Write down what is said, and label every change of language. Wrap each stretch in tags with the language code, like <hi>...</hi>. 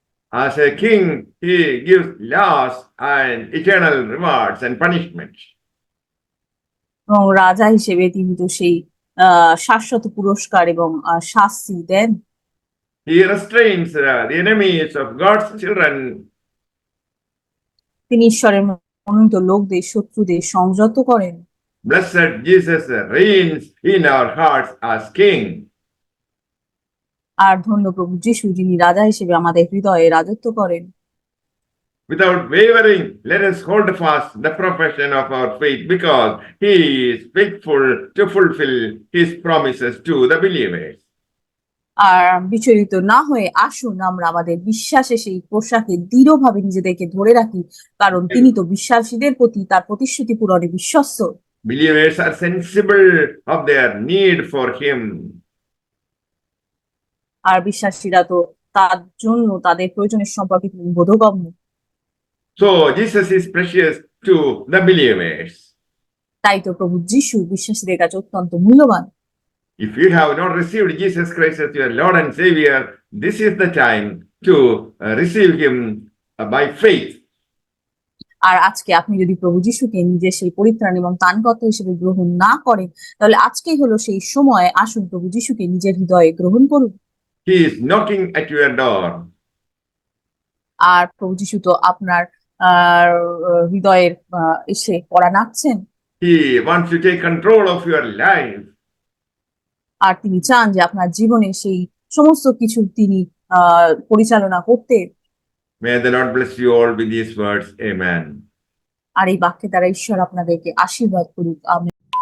<en>As a king, He gives laws and eternal rewards and punishments.</en> <bn>এবং রাজা হিসেবে তিনি তো সেই শাশ্বত পুরস্কার এবং শাস্তি দেন।</bn> <en>He restrains the enemies of God's children.</en> <bn>তিনি ঈশ্বরের মনোনীত লোকদের শত্রুদের সংযত করেন।</bn> <en>Blessed Jesus reigns in our hearts as King.</en> <bn>আর ধন্য প্রভু যীশু, যিনি রাজা হিসেবে আমাদের হৃদয়ে রাজত্ব করেন।</bn> <en>Without wavering, let us hold fast the profession of our faith because he is faithful to fulfill his promises to the believers.</en> <bn>আর বিচলিত না হয়ে আসুন আমরা আমাদের বিশ্বাসে সেই পোশাকে দৃঢ়ভাবে নিজেদেরকে ধরে রাখি, কারণ তিনি তো বিশ্বাসীদের প্রতি তার প্রতিশ্রুতি পূরণে বিশ্বস্ত।</bn> <en>Believers are sensible of their need for him.</en> <bn>আর বিশ্বাসীরা তো তার জন্য তাদের প্রয়োজনের সম্পর্কে তিনি বোধগম্য।</bn> <en>So Jesus is precious to the believers.</en> <bn>তাই তো প্রভু যিশু বিশ্বাসীদের কাছে অত্যন্ত মূল্যবান।</bn> <en>If you have not received Jesus Christ as your Lord and Savior, this is the time to receive him by faith.</en> <bn>আর আজকে আপনি যদি প্রভু যিশুকে নিজের সেই পরিত্রাণ এবং ত্রাণকর্তা হিসেবে গ্রহণ না করেন, তাহলে আজকেই হলো সেই সময়, আসুন প্রভু যিশুকে নিজের হৃদয়ে গ্রহণ করুন।</bn> <en>He is knocking at your door.</en> <bn>আর প্রভু যিশু তো আপনার আহ হৃদয়ের এসে পড়া নাড়ছেন।</bn> <en>He wants to take control of your life.</en> <bn>আর তিনি চান যে আপনার জীবনে সেই সমস্ত কিছু তিনি পরিচালনা করতে।</bn> <en>May the Lord bless you all with these words. Amen.</en> <bn>আর এই বাক্যের দ্বারা ঈশ্বর আপনাদেরকে আশীর্বাদ করুক। আমেন।</bn>